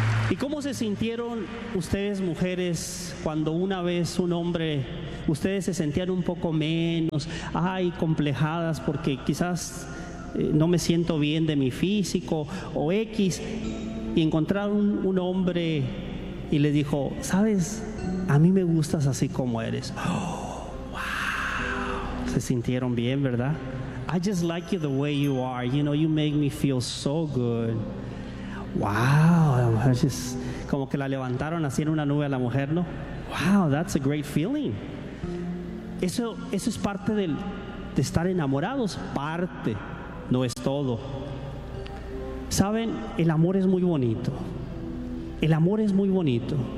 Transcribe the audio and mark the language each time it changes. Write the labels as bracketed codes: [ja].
[es] ¿Y cómo se sintieron ustedes, mujeres, cuando una vez un hombre, ustedes se sentían un poco menos, ay, complejadas, porque quizás no me siento bien de mi físico o X, y encontraron un hombre y les dijo: sabes, a mí me gustas así como eres? Oh, wow. Se sintieron bien, ¿verdad? [en] I just like you the way you are. You know, you make me feel so good. Wow. [es] Just, como que la levantaron así en una nube a la mujer, ¿no? [en] Wow, that's a great feeling. [es] Eso es parte de estar enamorados. Parte, no es todo. ¿Saben? El amor es muy bonito. El amor es muy bonito.